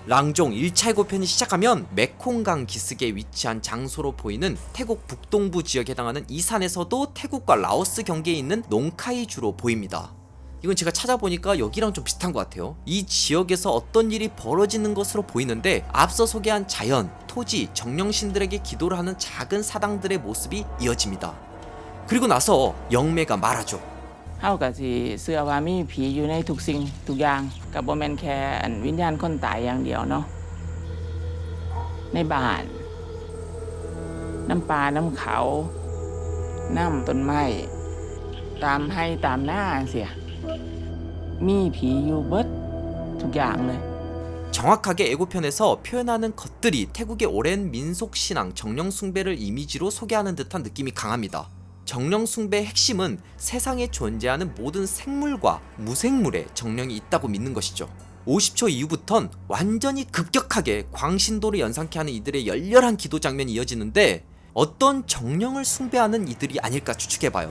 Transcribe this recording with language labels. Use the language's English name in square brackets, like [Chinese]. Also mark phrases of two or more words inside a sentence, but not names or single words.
[Korean] 랑종 1차 예고편이 시작하면 메콩강 기슭에 위치한 장소로 보이는 태국 북동부 지역에 해당하는 이 산에서도 태국과 라오스 경계에 있는 농카이주로 보입니다. 이건 제가 찾아보니까 여기랑 좀 비슷한 것 같아요. 이 지역에서 어떤 일이 벌어지는 것으로 보이는데 앞서 소개한 자연, 토지, 정령신들에게 기도를 하는 작은 사당들의 모습이 이어집니다. 그리고 나서 영매가 말하죠. [Northeastern Thai] เขาก็สิเชื่อว่ามีผีอยู่ในทุกสิ่งทุกอย่างก็บ่แม่นแค่วิญญาณคนตายอย่างเดียวเนาะในบ้านน้ำปลาน้ำเขาน้ำต้นไม้ตามให้ตามหน้าเสียมีผีอยู่เบิดทุกอย่างเลย [Korean] 정확하게 예고편에서 표현하는 것들이 태국의 오랜 민속신앙 정령숭배를 이미지로 소개하는 듯한 느낌이 강합니다. 정령숭배의 핵심은 세상에 존재하는 모든 생물과 무생물에 정령이 있다고 믿는 것이죠. 50초 이후부턴 완전히 급격하게 광신도를 연상케 하는 이들의 열렬한 기도 장면이 이어지는데 어떤 정령을 숭배하는 이들이 아닐까 추측해봐요.